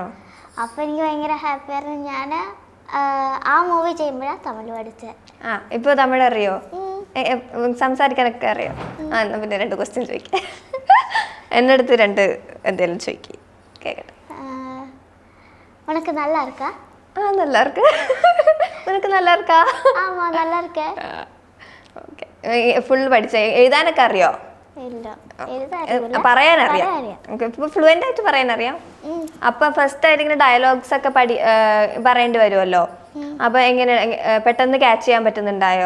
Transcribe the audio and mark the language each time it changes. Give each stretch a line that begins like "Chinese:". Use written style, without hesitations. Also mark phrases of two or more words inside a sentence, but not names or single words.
Malayalam: അപ്പോൾ എനിക്ക് ഭയങ്കര ഹാപ്പി ആയിരുന്നു. ഞാൻ ആ മൂവി ചെയ്യുമ്പോഴാണ് തമിഴ് പഠിച്ചത്. ഇപ്പോൾ തമിഴ് അറിയോ? സംസാരിക്കാനൊക്കെ അറിയോ? എന്നാ പിന്നെ 2 ക്വസ്റ്റ്യൻ ചോദിക്കാം. എന്നെടുത്ത് 2 എന്തെങ്കിലും ചോദിക്കും, കേൾക്കട്ടെ.
Tamil: உனக்கு நல்லா இருக்கா? நல்லா இருக்கு. உனக்கு நல்லா இருக்கா? ஆமா நல்லா இருக்கேன்.
Malayalam: ഓക്കെ. ഫുൾ പഠിച്ച എഴുതാനൊക്കെ അറിയോ? ഇല്ല എഴുതാറില്ല. പറയാനറിയാം. ഇപ്പൊ ഫ്ലുവൻ്റ് ആയിട്ട് പറയാനറിയാം. അപ്പൊ ഫസ്റ്റ് ആയിട്ട് ഇങ്ങനെ ഡയലോഗ്സ് ഒക്കെ പറയേണ്ടി വരുമല്ലോ. അപ്പൊ എങ്ങനെ പെട്ടെന്ന് ക്യാച്ച് ചെയ്യാൻ പറ്റുന്നുണ്ടായോ?